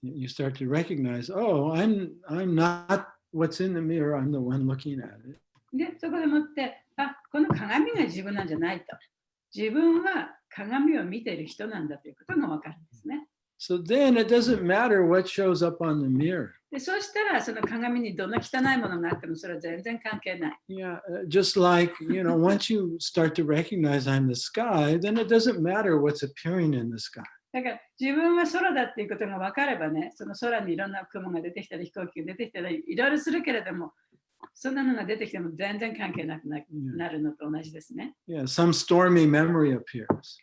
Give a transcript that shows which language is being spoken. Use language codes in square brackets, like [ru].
[en] You start to recognize, oh, I'm not what's in the mirror, I'm the one looking at it. [ja] で、そこでもって、この鏡が自分なんじゃないと。自分は鏡を見ている人なんだということがわかるんですね。 [en] So then it doesn't matter what shows up on the mirror. [ja] で、そうしたらその鏡にどんな汚いものがあってもそれは全然関係ない。 [en] Yeah, just like, once you start to recognize I'm the sky, then it doesn't matter what's appearing in the sky. [ja] だから自分は空だっていうことが分かればね、その空にいろんな雲が出てきたり飛行機が出てきたりいろいろするけれども、そんなのが出てきても全然関係なくなるのと同じですね。 [en] Yeah, some stormy memory appears.